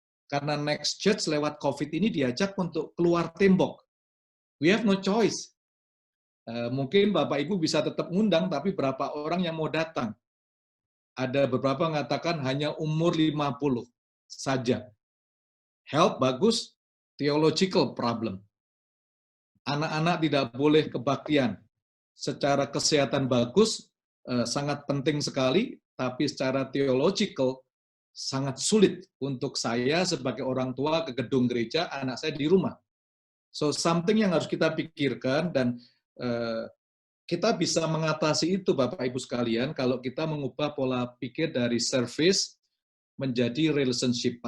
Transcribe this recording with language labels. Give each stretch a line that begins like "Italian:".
Indonesian: Karena Next Church lewat COVID ini diajak untuk keluar tembok.
English: We have no choice.
Indonesian: Mungkin Bapak Ibu bisa tetap ngundang, tapi berapa orang yang mau datang? Ada beberapa mengatakan hanya umur 50 saja.
English: Health bagus, theological problem.
Indonesian: Anak-anak tidak boleh kebaktian. Secara kesehatan bagus, sangat penting sekali, tapi secara theological sangat sulit untuk saya sebagai orang tua ke gedung gereja, anak saya di rumah. So something yang harus kita pikirkan dan kita bisa mengatasi itu Bapak Ibu sekalian kalau kita mengubah pola pikir dari service menjadi relationship.